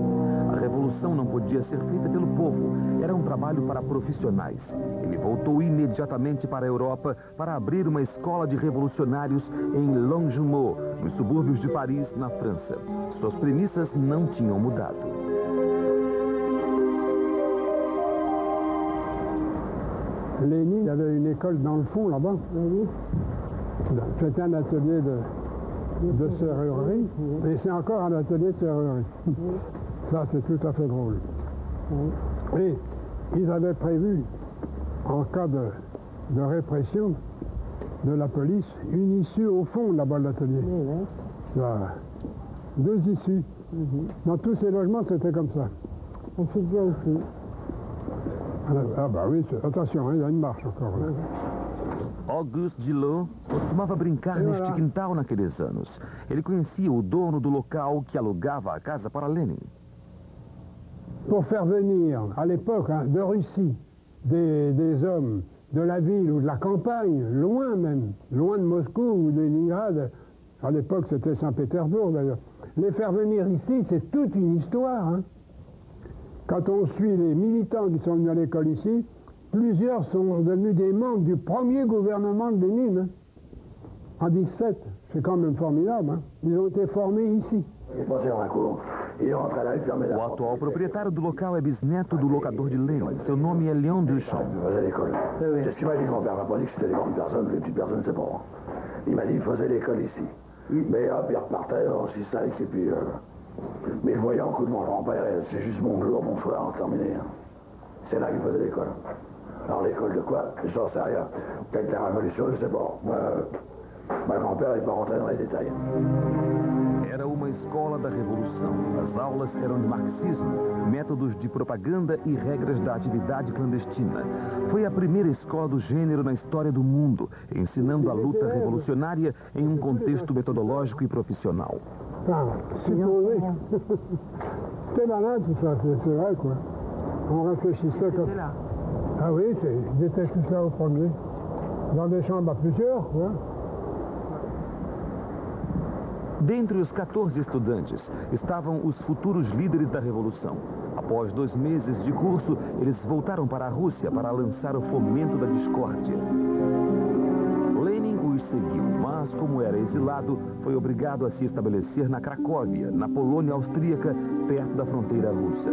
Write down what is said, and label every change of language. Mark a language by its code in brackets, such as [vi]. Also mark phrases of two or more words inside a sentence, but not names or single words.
[pt] A revolução não podia ser feita pelo povo, era um trabalho para profissionais. Ele voltou imediatamente para a Europa para abrir uma escola de revolucionários em Longjumeau, nos subúrbios de Paris, na França. Suas premissas não tinham mudado. [fr] Lénine avait une école dans le fond, là-bas. C'était un atelier de serrurerie, et c'est encore un atelier de serrurerie. Ça, c'est tout à fait drôle. Et ils avaient prévu, en cas de répression de la police, une issue au fond, là-bas, de l'atelier. Voilà. 2 issues. Dans tous ces logements, c'était comme ça. Et c'est bien aussi. Ah bah oui, attention, il y a une marche encore là. [pt] Auguste Gillot costumava brincar neste quintal naqueles anos. Ele conhecia o dono do local que alugava a casa para Lenin. [fr] Pour faire venir, à l'époque, de Russie, des hommes de la ville ou de la campagne, loin même, loin de Moscou ou de Leningrad, à l'époque c'était Saint-Pétersbourg d'ailleurs, les faire venir ici, c'est toute une histoire, hein. Quand on suit les militants qui sont venus à l'école ici, plusieurs sont devenus des membres du premier gouvernement de Lénine. Hein. En 17, c'est quand même formidable. Hein. Ils ont été formés ici. [pt] O atual proprietário do local é bisneto do locador de Lenin. Seu nome é Léon Duchamp. [fr] C'est ce qu'il m'a dit, mon père m'a pas dit que c'était les grandes personnes, les petites personnes, c'est pas. Il m'a dit qu'il faisait l'école ici. Mais hop, il repartait aussi sec et puis... Mais voyant que mon grand-père, c'est juste bonjour, bonsoir, terminé. C'est là qu'il faisait l'école. Alors l'école de quoi? J'en sais rien. Peut-être la révolution, je sais pas. Mas grand-père n'est pas rentré dans les détails. [pt] Era uma escola da revolução. As aulas eram de marxismo, métodos de propaganda e regras da atividade clandestina. Foi a primeira escola do gênero na história do mundo, ensinando a luta revolucionária em um contexto metodológico e profissional. [fr] Supposé. C'était malin tout ça, c'est vrai quoi. On réfléchissait comme... Ah oui, ils étaient tous là au premier. Dans des chambres à plusieurs, quoi. [pt] Dentre os 14 estudantes estavam os futuros líderes da Revolução. Após 2 meses de curso, eles voltaram para a Rússia para lançar o fomento da discórdia. Lenin os seguiu, mas como era exilado, foi obrigado a se estabelecer na Cracóvia, na Polônia austríaca, perto da fronteira russa.